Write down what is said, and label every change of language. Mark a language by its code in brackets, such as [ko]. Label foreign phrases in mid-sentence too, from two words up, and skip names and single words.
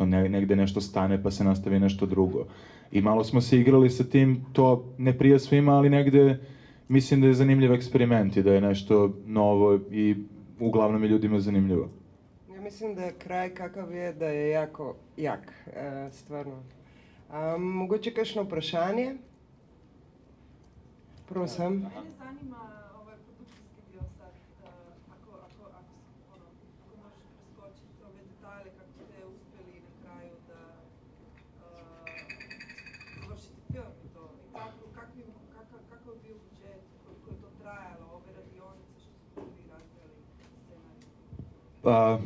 [sr] Negde nešto stane pa se nastavi nešto drugo. I malo smo se igrali sa tim, to ne prija svima, ali negde mislim da je zanimljiv eksperiment i da je nešto novo i uglavnom je ljudima zanimljivo. Ja mislim da je kraj kakav je, da je jako jak, stvarno. [sl] Mogoče kakšno vprašanje? Prosim. [hr] Mene zanima ovaj produkcijski dio sad, ako možeš preskočiti ove detalje kako ste uspjeli na kraju da završiti film i to. I kakav je bio budžet, koliko je to trajalo, ove radionice što su bili razvijali scenarij?